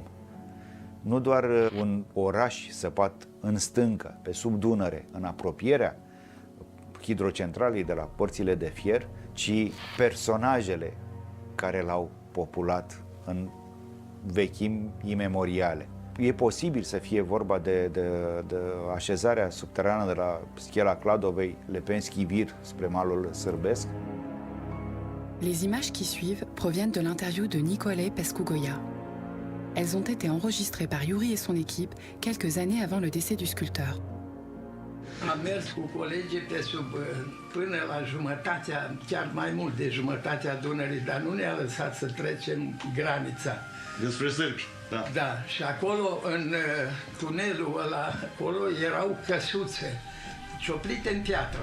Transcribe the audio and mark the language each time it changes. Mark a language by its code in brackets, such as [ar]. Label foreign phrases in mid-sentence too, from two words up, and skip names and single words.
[ro] Nu doar un oraș săpat în stâncă, pe sub Dunăre, în apropierea hidrocentralei de la Porțile de Fier, ci personajele care l-au populat în vechimi imemoriale. E posibil să fie vorba de așezarea subterană de la Schela Cladovei, Lepenski Vir, spre malul sârbesc. [fr] Les images qui suivent proviennent de l'interview de Nicolae Pascugoia. Elles ont été enregistrées par Yuri et son équipe quelques années avant le décès du sculpteur. [ro] Am mers cu colegii pe sub, până la jumătatea, chiar mai mult de jumătatea Dunării, dar nu ne-a lăsat să trecem granița. Despre sârbi, da. Da, și acolo, în tunelul ăla, acolo erau căsuțe, cioplite în piatră.